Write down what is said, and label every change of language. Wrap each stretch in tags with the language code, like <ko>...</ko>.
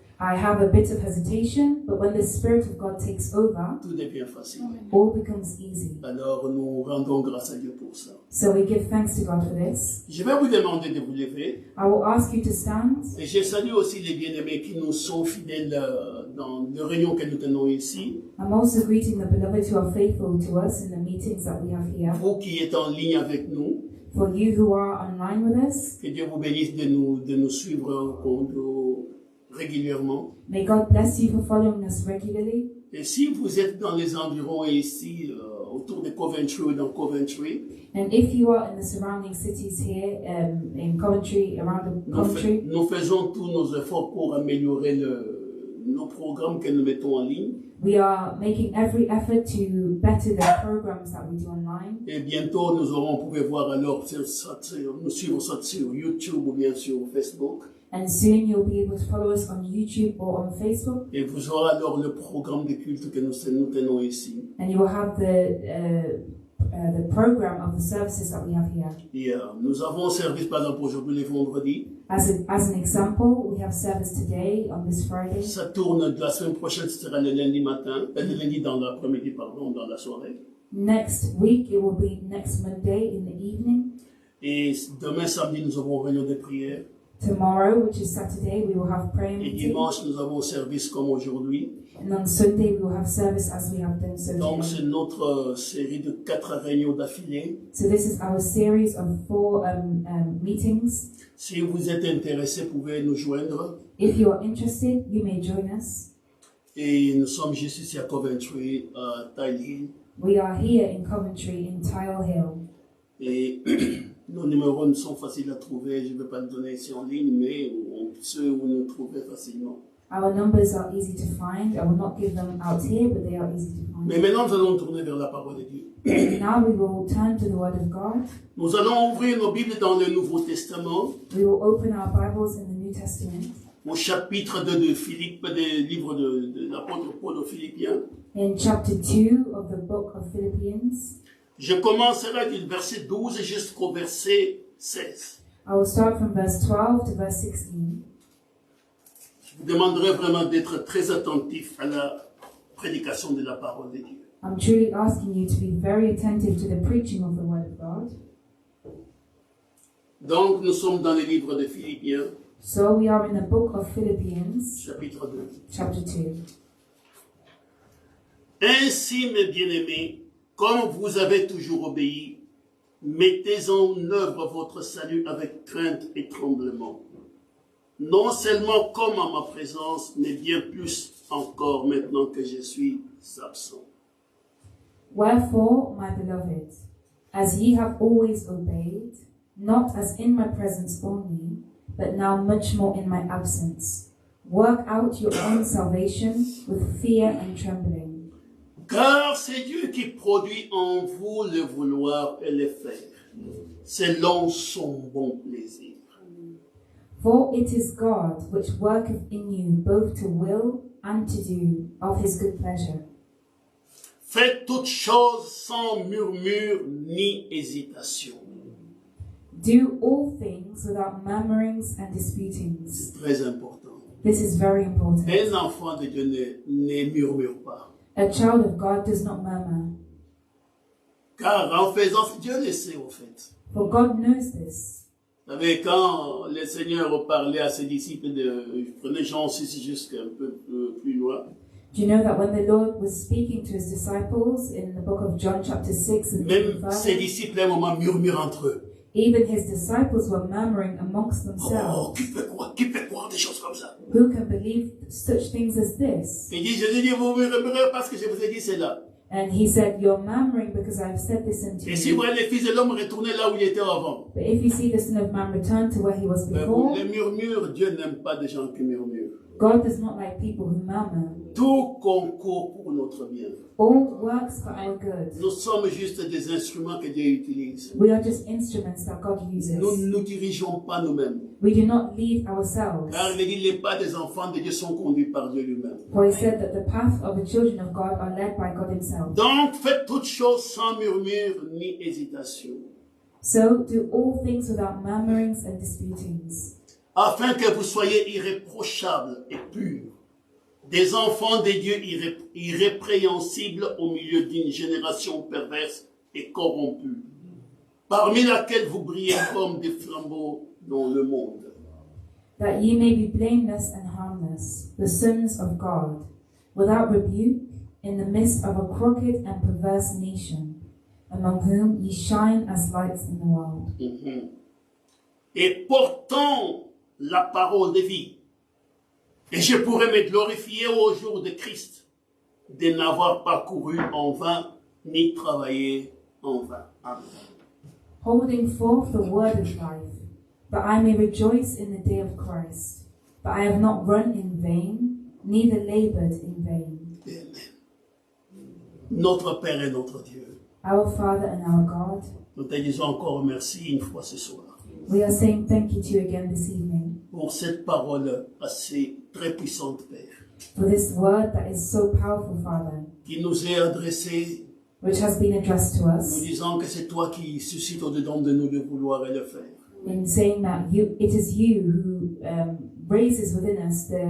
<en>I have a bit of hesitation, but when the Spirit of God takes over,</en> <fr>tout devient facile.</fr> <en>all becomes easy.</en> <fr>Alors nous rendons grâce à Dieu pour ça.</fr> <en>So we give thanks to God for this.</en> <fr>Je vais vous demander de vous lever.</fr> <en>I will ask you to stand.</en> <fr>Et je salue aussi les bien-aimés qui nous sont fidèles dans les réunions que nous tenons ici.</fr> <en>I'm also greeting the beloved who are faithful to us in the meetings that we have here.</en> <fr>Vous qui êtes en ligne avec nous,</fr> <en>For you who are online with us,</en> <fr>que Dieu vous bénisse de nous suivre régulièrement.</fr> <en>may God bless you for following us regularly.</en> <fr>Et si vous êtes dans les environs ici, autour de Coventry ou dans Coventry,</fr> <en>And if you are in the surrounding cities here, in Coventry, around the Coventry,</en> <fr>nous faisons tous nos efforts pour améliorer nos programmes que nous mettons en ligne.</fr> <en>we are making every effort to better the programs that we do online.</en> <fr>Et bientôt, vous pouvez voir alors, nous suivre ça sur YouTube ou bien sur Facebook.</fr> <en>And soon you'll be able to follow us on YouTube or on Facebook.</en> <fr>Et vous aurez alors le programme de culte que nous tenons ici.</fr> <en>And you will have the program of the services that we have here.</en> <fr>Et nous avons un service, par exemple, aujourd'hui, les vendredis.</fr> <en>As an example, we have service today on this Friday.</en> <fr>Ça tourne de la semaine prochaine, ce sera le lundi matin, le lundi dans l'après-midi, pardon, dans la soirée.</fr> <en>Next week, it will be next Monday in the evening.</en> <fr>Et demain, samedi, nous avons une réunion de prière.</fr> <en>Tomorrow, which is Saturday, we will have prayer</en> <fr>Et</fr> <en>meeting.</en> <fr>dimanche, nous avons un service comme aujourd'hui.</fr> <en>And on Sunday, we will have service as we have done so</en> <fr>Donc,</fr> <en>today.</en> <fr>c'est notre série de 4 réunions d'affilée.</fr> <en>So this is our series of 4 meetings.</en> <fr>Si vous êtes intéressé, vous pouvez nous joindre.</fr> <en>If you are interested, you may join us.</en> <fr>Et nous sommes juste ici à Coventry, à Tile Hill.</fr> <en>We are here in Coventry, in Tile Hill.</en> <fr>Et nos numéros sont faciles à trouver. Je ne vais pas le donner ici en ligne, mais ceux où nous trouver facilement.</fr> <en>Our numbers are easy to find. I will not give them out here, but they are easy to find.</en> <fr>Mais maintenant, nous allons tourner vers la parole de Dieu.</fr> <en>And now we will turn to the Word of God.</en> <fr>Nous allons ouvrir nos Bibles dans le Nouveau Testament,</fr> <en>We will open our Bibles in the New Testament.</en> <fr>au chapitre 2 de Philippe, des livres de l'apôtre Paul aux Philippiens.</fr> <en>In chapter 2 of the book of Philippians,</en> <fr>Je commencerai du verset 12 jusqu'au verset 16.</fr> <en>I will start from verse 12 to verse 16.</en> <fr>Je vous demanderai vraiment d'être très attentif à la prédication de la parole de Dieu.</fr> <en>I'm truly asking you to be very attentive to the preaching of the Word of God.</en> <fr>Donc, nous sommes dans le livre de Philippiens,</fr> <en>So we are in the book of Philippians,</en> <fr>chapitre 2.</fr> <en>chapter 2.</en> <fr>Ainsi, mes bien-aimés, comme vous avez toujours obéi, mettez en œuvre votre salut avec crainte et tremblement. Non seulement comme à ma présence, mais bien plus encore maintenant que je suis absent.</fr> <en>Wherefore, my beloved, as ye have always obeyed, not as in my presence only, but now much more in my absence. Work out your own salvation with fear and trembling.</en> <fr>Car c'est Dieu qui produit en vous le vouloir et le faire, selon son bon plaisir.</fr> <en>For it is God which worketh in you both to will and to do of his good pleasure.</en> <fr>Faites toutes choses sans murmure ni hésitation.</fr> <en>Do all things without murmurings and disputings.</en> <fr>C'est très important.</fr> <en>This is very important.</en> <fr>Un enfant de Dieu ne murmure pas.</fr> <en>A child of God does not murmur,</en> <fr>Car en faisant, Dieu le sait au fait.</fr> <en>for God knows this.</en> <fr>Vous savez, quand le Seigneur parlait à ses disciples, prenez Jean 6 jusqu'à un peu plus loin,</fr> <en>Do you know that when the Lord was speaking to his disciples in the book of John chapter 6 and</en> <fr>même 5, ses disciples à un moment murmurent entre eux.</fr> <en>even his disciples were murmuring amongst Oh, themselves.</en> <fr>qui peut croire des choses comme ça?</fr> <en>Who can believe such things as this?</en> <fr>Il dit, Jésus dit, vous murmurez parce que je vous ai dit cela.</fr> <en>And he said, you're murmuring because I've said this unto</en> <fr>Et si</fr> <en>you.</en> <fr>vous voyez le Fils de l'homme retourner là où il était avant,</fr> <en>But if you see the Son of Man return to where he was before,</en> <fr>les murmures, Dieu n'aime pas des gens qui murmurent.</fr> <en>God does not like people who murmur.</en> <fr>Tout concourt pour notre bien.</fr> <en>All works for our good.</en> <fr>Nous sommes juste des instruments que Dieu utilise.</fr> <en>We are just instruments that God uses.</en> <fr>Nous ne nous dirigeons pas nous-mêmes.</fr> <en>We do not lead ourselves.</en> <fr>Car il dit, les pas des enfants de Dieu sont conduits par Dieu lui-même.</fr> <en>For he said that the path of the children of God are led by God himself.</en> <fr>Donc, faites toutes choses sans murmure ni hésitation,</fr> <en>So do all things without murmurings and disputings,</en> <fr>afin que vous soyez irréprochables et purs, des enfants de Dieu irrépréhensibles au milieu d'une génération perverse et corrompue, parmi laquelle vous brillez comme des flambeaux dans le monde.</fr> <en>that ye may be blameless and harmless, the sons of God, without rebuke, in the midst of a crooked and perverse nation, among whom ye shine as lights in the world.</en> <fr>Et portant la parole de vie, et je pourrais me glorifier au jour de Christ, de n'avoir pas couru en vain, ni travaillé en vain.</fr> <en>Amen. Holding forth the word of life, that I may rejoice in the day of Christ. But I have not run in vain, neither labored in vain. Amen.</en> <fr>Notre Père et notre Dieu,</fr> <en>Our Father and our God,</en> <fr>nous te disons encore merci une fois ce soir</fr> <en>we are saying thank you to you again this evening</en> <fr>pour cette parole assez très puissante, Père,</fr> <en>for this word that is so powerful, Father,</en> <fr>qui nous est adressée,</fr> <en>which has been addressed to</en> <fr>nous</fr> <en>us,</en> <fr>disant que c'est toi qui suscites au-dedans de nous le vouloir et le faire.</fr> <en>in saying that it is you who raises within us</en>